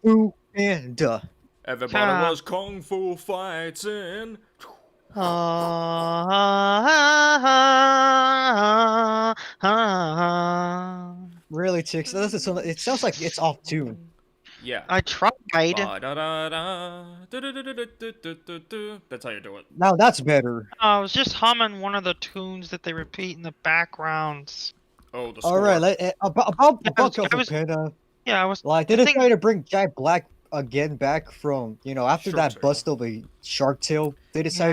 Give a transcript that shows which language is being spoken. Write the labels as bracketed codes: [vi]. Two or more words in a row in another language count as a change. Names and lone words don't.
[en] Fu Panda. Everybody was kung fu fighting. Really, chicks? It sounds like it's off tune. Yeah. I tried. Ba-da-da-da, du-du-du-du-du-du-du-du. That's how you do it. Now that's better. I was just humming one of the tunes that they repeat in the backgrounds. Oh, the score. All right, about Kung Fu was- Panda. Yeah, I was. Like they the thing- decided to bring Jack Black again back from after Shark that Tale. bust of a Shark Tale. They decided